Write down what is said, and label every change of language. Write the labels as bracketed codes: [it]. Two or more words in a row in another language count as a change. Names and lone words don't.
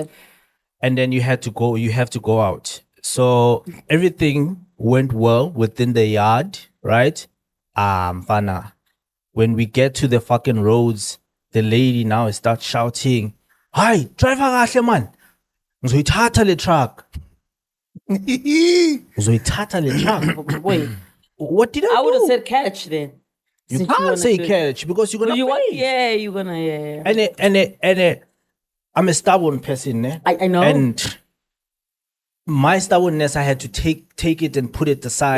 [en] And then you have to go out. So everything went well within the yard, right? Fana. When we get to the fucking roads, the lady now starts shouting, "Hi, [zu] driver kahle man. Uzoyithatha le truck." Uzoyithatha le truck. [en] Wait, What did I I would have do? said catch then. You Since can't wanna say do it. catch because you're gonna You want? pay. Yeah, you're gonna. Yeah. And I'm a stubborn person, ne? I know. And my stubbornness, I had to take it and put it aside